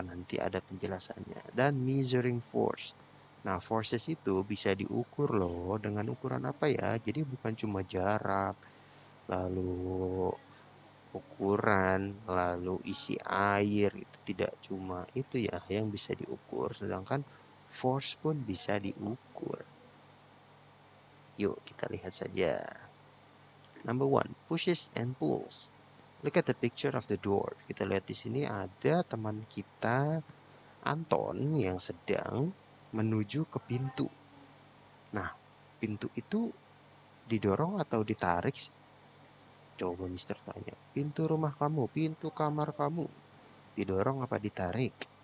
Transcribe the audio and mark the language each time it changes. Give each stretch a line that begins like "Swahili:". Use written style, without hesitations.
Indonesian: Nanti ada penjelasannya. Dan measuring force. Nah, forces itu bisa diukur loh dengan ukuran apa ya? Jadi bukan cuma jarak, lalu ukuran, lalu isi air, itu tidak cuma itu ya yang bisa diukur, sedangkan force pun bisa diukur. Yuk kita lihat saja.
English: Number one, pushes and pulls. Look at the picture of the door.
Indonesian: Kita lihat di sini ada teman kita Anton yang sedang menuju ke pintu. Nah, pintu itu didorong atau ditarik? Coba Mister tanya. Pintu rumah kamu, pintu kamar kamu, didorong apa ditarik?